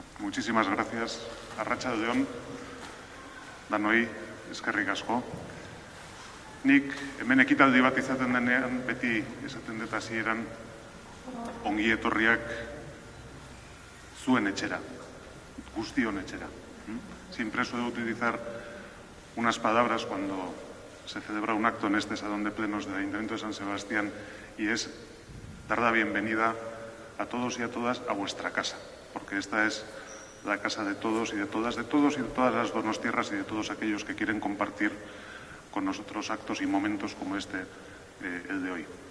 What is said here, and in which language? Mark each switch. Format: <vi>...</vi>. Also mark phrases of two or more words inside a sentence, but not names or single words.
<es>Muchísimas gracias.</es> <eu>Arratsalde-on, danoi, eskerrik asko. Nik hemen ekitaldi bat izaten denean, beti esaten dut hasieran ongi etorriak zuen etxera, guztion etxera.</eu> <es>Siempre suelo utilizar unas palabras cuando se celebra un acto en este salón de plenos del Ayuntamiento de San Sebastián y es dar la bienvenida a todos y a todas a vuestra casa, porque esta es la casa de todos y de todas las donostiarras y de todos aquellos que quieren compartir con nosotros actos y momentos como el de hoy.</es>